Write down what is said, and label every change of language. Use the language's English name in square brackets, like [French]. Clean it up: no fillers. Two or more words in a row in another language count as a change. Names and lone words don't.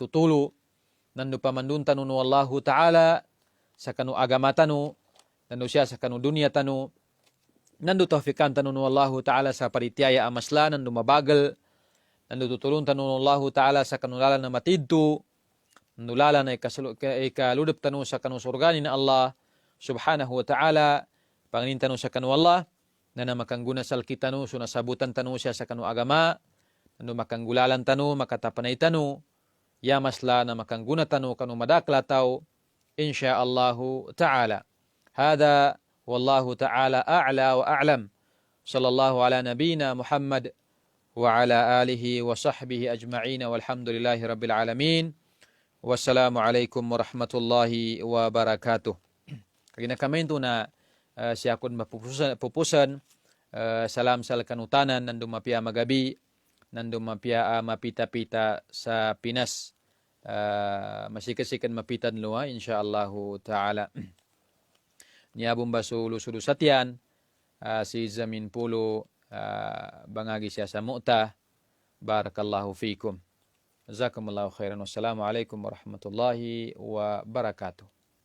[Maguindanaon] tutulo, nando pamandun tanu no [Arabic] الله تعالى, [Maguindanaon] sa kanu agama tanu, nando siya sa kanu dunya tanu, nandu taufikan tanun [Arabic] والله تعالى [Maguindanaon] sa paritiaya amasla nandu mabagal, nandu tutulun tanun [Arabic] والله تعالى [Maguindanaon] sa kanulalan na matidtu, nulala na ikaludap tanu sa kanu surgani na [Arabic] الله سبحانه وتعالى, [Maguindanaon] panginin tanu sa kanu Allah, na makangguna sal kitanu, sunasabutan tanu siya sa kanu agama, nandu makanggulalan tanu, makatapanay tanu, ya masla na makangguna tanu kanu madakla tau, [Arabic] إن شاء الله تعالى. هذا والله تعالى أعلى وأعلم. صلى الله على نبينا محمد وعلى آله وصحبه أجمعين والحمد لله رب العالمين. والسلام عليكم ورحمة الله وبركاته. [Maguindanaon] Kagina kami itu na siya kun mapupusan salam sal kanutanan nandu mapia magabi nandu mapia mapita-pita sa Pinas masikasikan mapitan luwa [Arabic] إن شاء الله تعالى. [Maguindanaon] Niabong baso lusudu satian si Zamin Pulo bangagi siya sa mu'ta. [Arabic] بارك الله فيكم. جزاكم الله خيرا. والسلام عليكم ورحمة الله وبركاته.